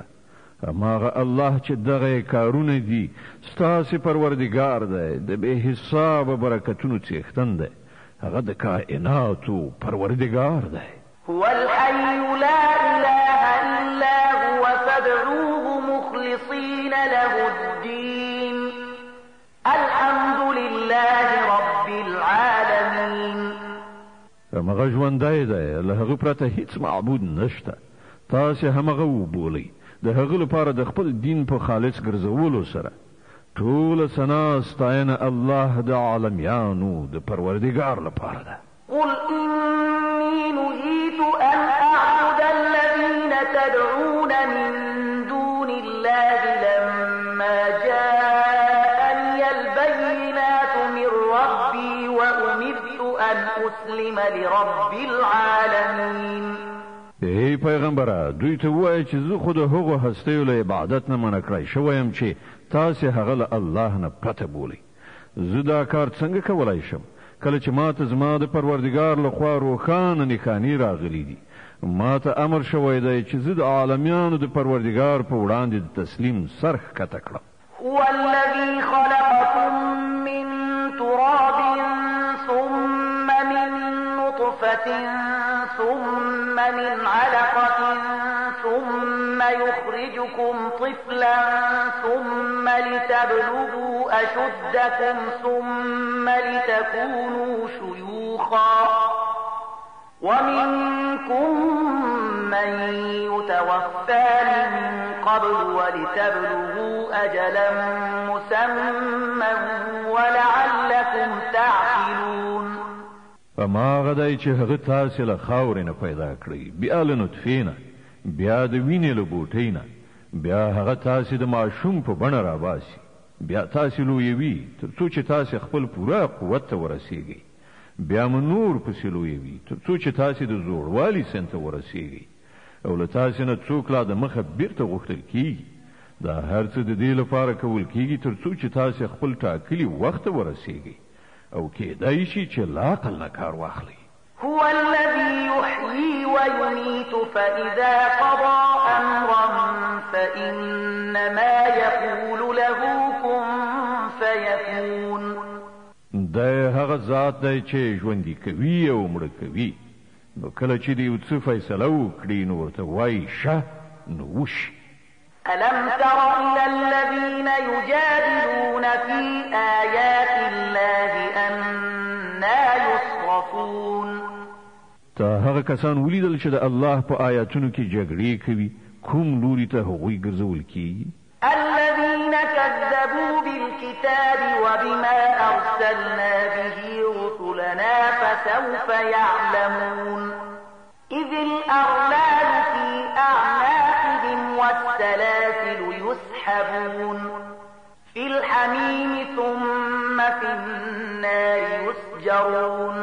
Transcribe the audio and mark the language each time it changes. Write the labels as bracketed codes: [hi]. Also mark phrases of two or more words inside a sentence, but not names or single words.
[ps] هماغه الله چې دغه کارونه دي ستاسې پروردګار دی د بې حسابه برکتونو څښتن دی. هغه د کائناتو پروردګار دی. [ar] هو الحي لا إله إلا هو فادعوه مخلصين له الدين الحمد لله رب العالمين. [ps] هماغه ژوندی دی له هغه پرته هیڅ معبود نشته. تاسې هماغه وبولئ د هغه لپاره د خپل دین په خالص ګرځولو سره ټوله ثنا ستاینه الله د عالمیانو د پروردګار لپاره ده. [ar] قل إني نهيت أن أعبد الذين تدعون من دون الله لما جاءني البينات من ربي وأمرت أن أسلم لرب العالمين. [ps] ای پیغمبره دوی ته وایي چې زه خو د هغو هستیو له عبادت نه منع کړی شوی یم چې تاسې هغه له الله نه پرته بولئ. زه دا کار څنګه کولی شم کله چې ما ته زما د پروردګار لخوا روښانه نښانې راغلي دي. ما ته امر شوی دی چې زه د عالمیانو د پروردګار په وړاندې د تسلیم سر ښکته کړم. [ar] هو الذي خلقكم من تراب ثم من نطفة ثم من علقة ثم يخرجكم طفلا ثم لتبلغوا أشدكم ثم لتكونوا شيوخا ومنكم من يتوفى من قبل ولتبلغوا أجلا مسمى ولعلكم تعقلون. [ps] فما غدای چې هغه تاسې له خاورې نه پیدا کړی بیا له نطفې نه بیا د وینې له بوټۍ نه بیا هغه تاسې د ماشوم په بڼه راباسي بیا تاسې لویوي تر څو چې تاسې خپل پوره قوت ته ورسیږئ. بیا مو نور پسې لویوي تر څو چې تاسې د زوړوالي سن ته ورسیږئ او له تاسې نه څوک لا د مخه بیرته غوښتل کیږي. دا هر څه د دې لپاره کول کیږي تر څو چې تاسې خپل ټاکلي وخت ته ورسیږئ او کېدای شي چې له عقل نه کار واخلئ. [ar] هو الذي يحيي ويميت فإذا قضى أمرا فإنما يقول له كن فيكون. [ps] دا هغه ذات دی چې ژوندي کوي او مړه کوي نو کله چې دی یو څه فیصله وکړي نو ورته وایي شه نو وشي. [ar] ألم تر إلى الذين يجادلون في آيات الله أنى يصرفون؟ [ps] تا هغه کسان ولیدل چې د الله په آیاتونو کې جګړې کوي کوم لوري ته هغوی ګرځول کیږي؟ [ar] الذين كذبوا بالكتاب وبما أرسلنا به رسلنا فسوف يعلمون إذ الأغلال في أعناقهم والسلاسل يسحبون في الحميم ثم في النار يسجرون.